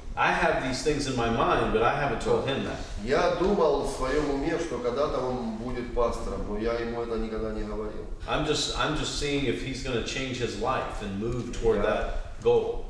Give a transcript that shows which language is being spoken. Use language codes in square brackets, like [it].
[en] I have these things in my mind, but I haven't told him that. [ru] Я думал в своем уме, что когда-то он будет пастором, но я ему это никогда не говорил. [en] I'm just seeing if he's going to change his life and move toward that goal.